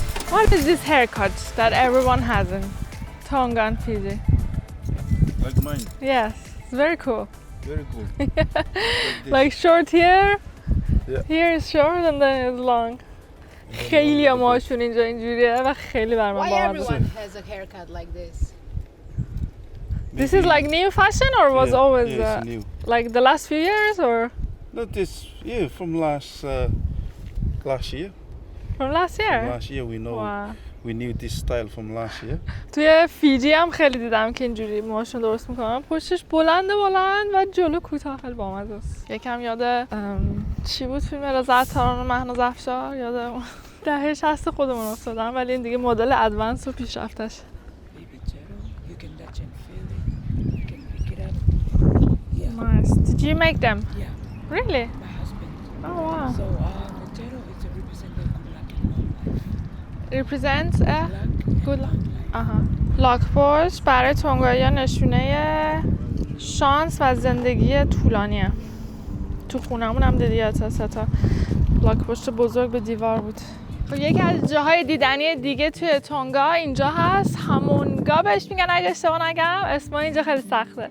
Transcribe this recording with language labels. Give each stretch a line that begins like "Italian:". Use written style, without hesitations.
English: What is this haircut that everyone has in Tonga and Fiji? Like mine. Yes, it's very cool. Very cool. Like short here, Yeah. here is short and then it's long.
Persian: خیلی همهاشون اینجا اینجوریه و خیلی بر من
English: Why
Persian: باحال.
English: everyone has a haircut like this? This is like new fashion or was always Yeah, it's new. like the last few years or Not this. Yeah, from last year. from last year? From last year, we know. Wow. We knew this style from last year.
Persian: توی فیجی هم خیلی دیدم که اینجوری موهاشون درست میکنن، پشتش بلند و جلو کوتاه، خیلی بامزه است. یکم یاد چی بود فیلم رضاعتاران و مهناز افشار، یاد اون دهه 60 خودمون افتادم، ولی این دیگه مدل ادوانس و پیشرفتش.
English: Nice. Did you make them? Yeah, Really? my husband. Oh wow. So Montero is a representative of good luck in long life. Represents a Luck good and luck. long life. آها.
Persian: لاک‌پشت برای تونگایی‌ها نشونه شانس و زندگی طولانیه. تو خونمون هم دیدی سه تا لاک‌پشت بزرگ به دیوار بود. یکی از جاهای دیدنی دیگه توی تونگا اینجا هست، همونگا بهش میگن اگه اشتباه نگم، اسم اینجا خیلی سخته.